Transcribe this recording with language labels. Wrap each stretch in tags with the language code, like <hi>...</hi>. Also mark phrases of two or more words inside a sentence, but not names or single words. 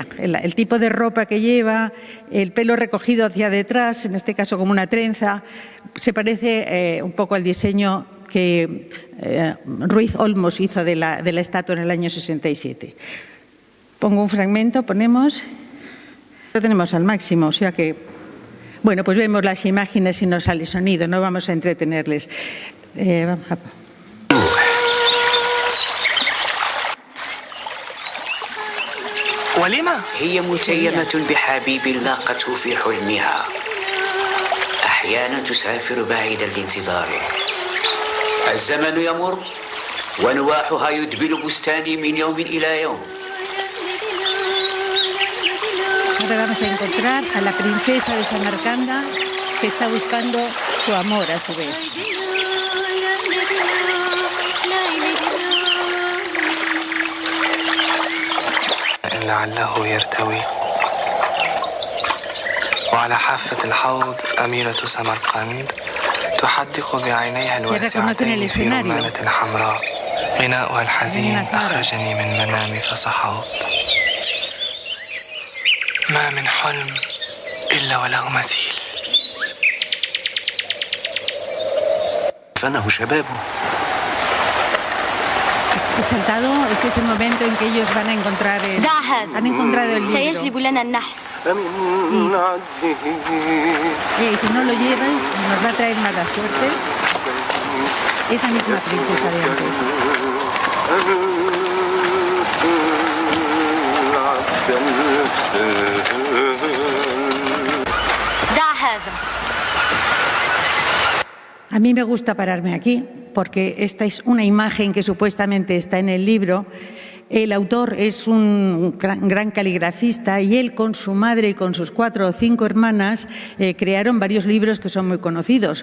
<es>El tipo de ropa que lleva, el pelo recogido hacia detrás, en este caso como una trenza, se parece un poco al diseño que Ruiz Olmos hizo de la estatua en el año 67. Pongo un fragmento, ponemos... Lo tenemos al máximo, o sea que... Bueno, pues vemos las imágenes y no sale sonido, no vamos a entretenerles.</es> <ar>ولما؟ هي متيمة بحبيب لاقته في حلمها. أحيانا تسافر بعيدا لانتظاره. الزمن يمر ونواحها يدبل بستاني من يوم إلى يوم.</ar> <es>Ahora vamos a encontrar a la princesa de Samarcanda, que está buscando su amor a su vez.</es> <ar>لعله يرتوي. وعلى حافة الحوض أميرة سمرقند تحدق بعينيها الواسعتين في رمانة حمراء. غناؤها الحزين أخرجني من منامي فصحوت. ما من حلم إلا وله مثيل. فنه شبابه.</ar> <es>He saltado, este es el momento en que ellos van a encontrar han encontrado el libro.</es> <ar>سيجلب لنا النحس.</ar> <es>Si no lo llevas, nos va a traer mala suerte. Esa misma princesa de antes.</es> <ar>دع هذا.</ar> <es>A mí me gusta pararme aquí porque esta es una imagen que supuestamente está en el libro. El autor es un gran caligrafista y él con su madre y con sus 4 o 5 hermanas crearon varios libros que son muy conocidos.</es>